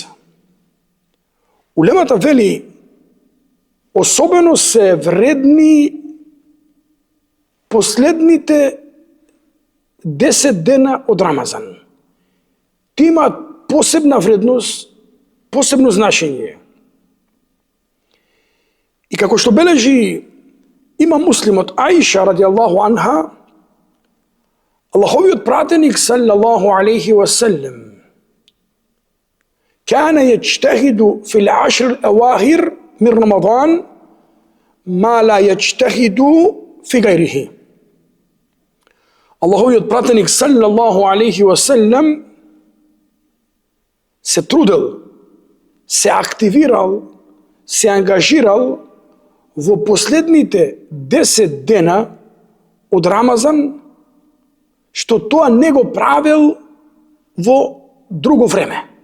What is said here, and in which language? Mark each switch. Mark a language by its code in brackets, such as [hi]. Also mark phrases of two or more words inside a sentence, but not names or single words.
[mk] Улемата вели, особено се вредни последните 10 дена од Рамазан. Ти имаат посебна вредност, посебно значење. И како што бележи има муслимот Аиша [ar] رضي الله عنها, [mk] Аллаховиот пратеник [ar] صلى الله عليه وسلم كان يجتهد في العشر الأواخر من رمضان ما لا يجتهد في غيره. [mk] Аллаховиот пратеник [ar] صلى الله عليه وسلم [mk] се трудел, се активирал, се ангажирал во последните 10 дена од Рамазан, што тоа не го правил во друго време.